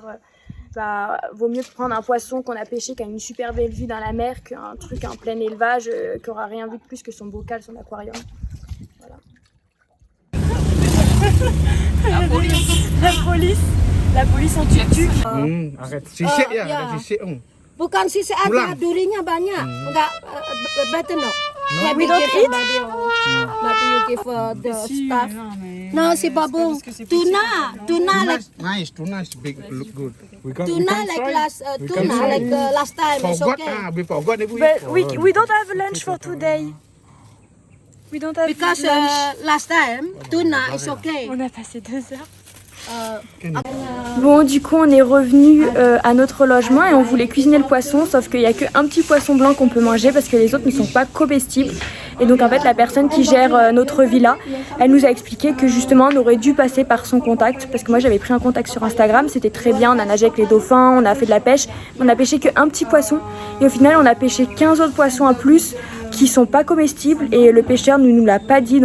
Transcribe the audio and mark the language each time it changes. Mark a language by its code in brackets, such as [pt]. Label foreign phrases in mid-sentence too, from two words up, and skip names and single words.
[fr] Vaut mieux prendre un poisson qu'on a pêché, qui a une super belle vue dans la mer, qu'un truc en plein élevage, qui aura rien vu de plus que son bocal, son aquarium. Voilà. La police en tuk-tuk. Arrête. [id] Sisik ya, ada sisik. Bukan sisik ada, durinya banyak. Enggak betul no. [en] We don't eat? But you give the stuff. No, si babung. Tuna like Nice, tuna is big, look good. We can last time. It's forgot, okay. we forgot. But we don't have lunch for today. We don't have Because lunch. last time tuna is okay. [fr] On a passé 2 heures. Bon, du coup, on est revenu à notre logement et on voulait cuisiner le poisson, sauf qu'il n'y a qu'un petit poisson blanc qu'on peut manger parce que les autres ne sont pas comestibles. Et donc, en fait, la personne qui gère notre villa, elle nous a expliqué que justement, on aurait dû passer par son contact parce que moi, j'avais pris un contact sur Instagram, c'était très bien, on a nagé avec les dauphins, on a fait de la pêche, on a pêché qu'un petit poisson et au final, on a pêché 15 autres poissons en plus qui sont pas comestibles et le pêcheur ne nous l'a pas dit.